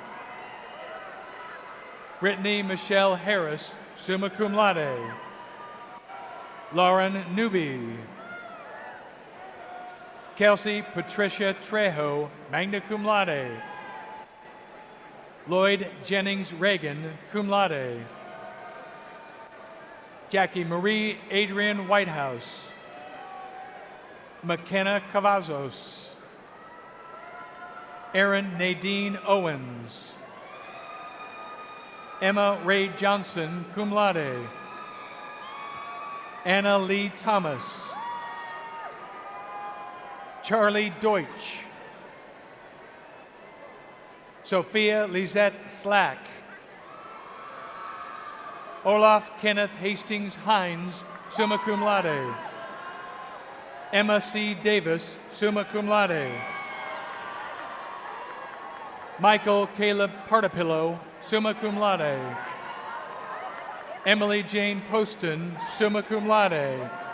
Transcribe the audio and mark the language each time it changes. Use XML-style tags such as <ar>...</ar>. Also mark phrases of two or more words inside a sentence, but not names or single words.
<en>Brittany Michelle Harris,</en> <la>summa cum laude.</la> <en>Lauren Newby. Kelsey Patricia Trejo,</en> <la>magna cum laude.</la> <en>Lloyd Jennings Reagan,</en> <la>cum laude.</la> <en>Jackie Marie Adrian Whitehouse. McKenna Cavazos. Erin Nadine Owens. Emma Ray Johnson,</en> <la>cum laude.</la> <en>Anna Lee Thomas. Charlie Deutsch. Sophia Lizette Slack. Olaf Kenneth Hastings Hines,</en> <la>summa cum laude.</la> <en>Emma C. Davis,</en> <la>summa cum laude.</la> <en>Michael Caleb Partapillo,</en> <la>summa cum laude.</la> <en>Emily Jane Poston,</en> <la>summa cum laude.</la>